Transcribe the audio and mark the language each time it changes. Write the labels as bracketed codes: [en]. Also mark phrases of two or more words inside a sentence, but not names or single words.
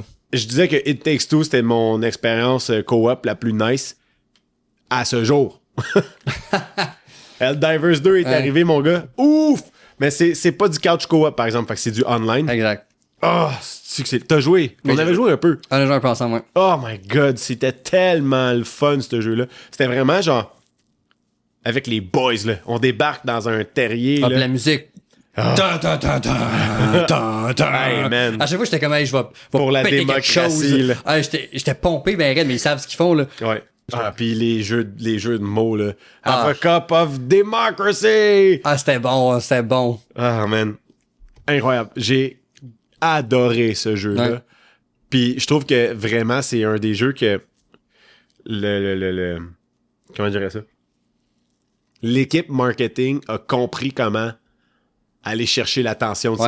[fr] Je disais que It Takes Two, c'était mon expérience co-op la plus nice à ce jour. Helldivers 2 est arrivé, mon gars. Ouf! Mais c'est pas du [en] couch co-op, [fr] par exemple. Fait que c'est du online. Exact. Ah, t'as joué. On avait joué un peu. On a joué un peu ensemble, ouais. [en] Oh my God, [fr] c'était tellement le fun, ce jeu-là. C'était vraiment genre... Avec les boys, là. On débarque dans un terrier, Ah, là. puis la musique. Tan, tan, tan, tan, tan, tan. [en] Hey, man. [fr] À chaque fois, j'étais comme, hey, je vais Pour la péter quelque démocratie, chose. là. Ah, j'étais pompé, ben raide, mais ils savent ce qu'ils font, là. Ouais. Ah, puis les jeux de mots, là. [en] Have a cup of democracy! [fr] Ah, c'était bon, c'était bon. Ah, man. Incroyable. J'ai adoré ce jeu-là. Ouais. Puis je trouve que vraiment, c'est un des jeux que comment je dirais ça? L'équipe marketing a compris comment aller chercher l'attention de